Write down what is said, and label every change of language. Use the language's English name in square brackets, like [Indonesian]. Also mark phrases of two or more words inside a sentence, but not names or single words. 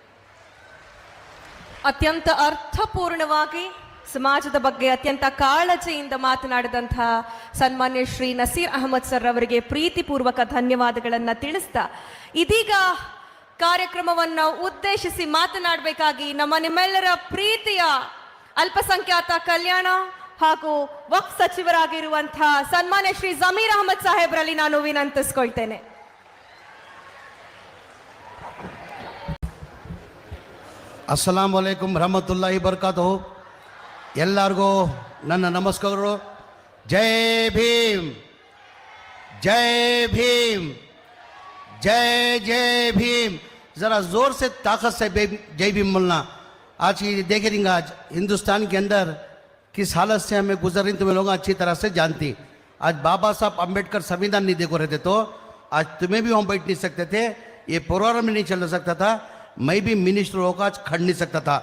[Kannada] ಅತ್ಯಂತ ಅರ್ಥಪೂರ್ಣವಾಗಿ ಸಮಾಜದ ಬಗ್ಗೆ ಅತ್ಯಂತ ಕಾಳಜಿಯಿಂದ ಮಾತನಾಡಿದಂತಹ ಸನ್ಮಾನ್ಯ ಶ್ರೀ ನಸೀರ್ ಅಹಮದ್ ಸರ್ ಅವರಿಗೆ ಪ್ರೀತಿಪೂರ್ವಕ ಧನ್ಯವಾದಗಳನ್ನು ತಿಳಿಸ್ತಾ ಇದೀಗ ಕಾರ್ಯಕ್ರಮವನ್ನು ಉದ್ದೇಶಿಸಿ ಮಾತನಾಡಬೇಕಾಗಿ ನಿಮ್ಮೆಲ್ಲರ ಪ್ರೀತಿಯ ಅಲ್ಪಸಂಖ್ಯಾತ ಕಲ್ಯಾಣ ಹಾಗೂ ವಕ್ಫ್ ಸಚಿವರಾಗಿರುವಂತಹ ಸನ್ಮಾನ್ಯ ಶ್ರೀ ज़मीर ಅಹಮದ್ ಸಾಹೇಬ್ರಲ್ಲಿ ನಾನು ವಿನಂತಿಸಿಕೊಳ್ತೇನೆ. [Arabic] السلام عليكم رحمة الله بركاته. [Kannada] ಎಲ್ಲರಿಗೂ ನನ್ನ ನಮಸ್ಕಾರಗಳು. ಜೈ ಭೀಮ್, ಜೈ ಭೀಮ್, [Hindi] जय जय भीम. ज़रा ज़ोर से ताकत से जय भीम बोलना. आज की देख रही आज हिंदुस्तान के अंदर किस हालत से हमें गुजर रही तुम्हें लोग अच्छी तरह से जानती. आज बाबा साहब अम्बेडकर संविधान नहीं देखो रहे थे तो आज तुम्हें भी वहाँ बैठ नहीं सकते थे, ये प्रोग्राम नहीं चल सकता था, मैं भी मिनिस्टर होकर आज खड़ नहीं सकता था.